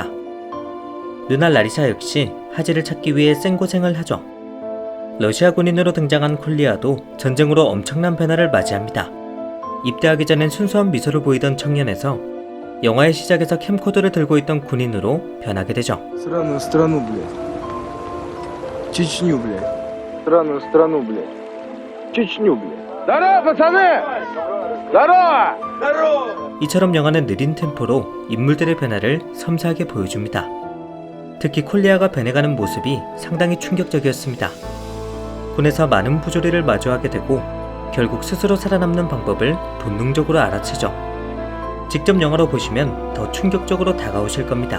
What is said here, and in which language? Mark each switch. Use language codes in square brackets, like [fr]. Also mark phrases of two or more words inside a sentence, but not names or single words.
[ko] 누나 라리샤 역시 하지를 찾기 위해 생고생을 하죠. 러시아 군인으로 등장한 콜리아도 전쟁으로 엄청난 변화를 맞이합니다. 입대하기 전엔 순수한 미소를 보이던 청년에서 영화의 시작에서 캠코더를 들고 있던 군인으로 변하게 되죠. [ru] Странную страну, блядь. Чечню, блядь. Странную страну, блядь. Чечню, блядь. Здорово, пацаны! Здорово! [ko] 이처럼 영화는 느린 템포로 인물들의 변화를 섬세하게 보여줍니다. 특히 콜리아가 변해가는 모습이 상당히 충격적이었습니다. 군에서 많은 부조리를 마주하게 되고 결국 스스로 살아남는 방법을 본능적으로 알아채죠. 직접 영화로 보시면 더 충격적으로 다가오실 겁니다.